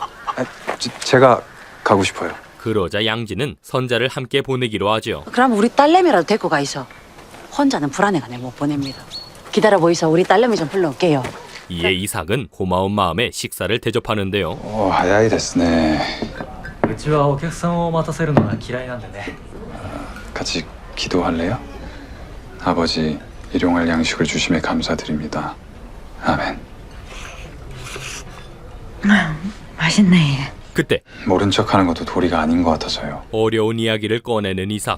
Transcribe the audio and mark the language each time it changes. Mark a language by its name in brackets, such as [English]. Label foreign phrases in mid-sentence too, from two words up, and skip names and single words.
[Korean] 제가 가고 싶어요. 그러자 양지는 선자를 함께 보내기로 하죠. 그럼 우리 딸내미라도 데리고 가 있어. 혼자는 불안해가 내 못 보냅니다. 기다려 보이소. 우리 딸내미 좀 불러올게요. 이에 이삭은 고마운 마음에 식사를 대접하는데요. 오, 하야이 됐네. [Japanese] うちはお客さんを待たせるのが嫌いなんでね [Korean] 같이 기도할래요? 아버지, 일용할 양식을 주심에 감사드립니다. 아멘. 맛있네. 그때 모른 척하는 것도 도리가 아닌 것 같아서요. 어려운 이야기를 꺼내는 이삭.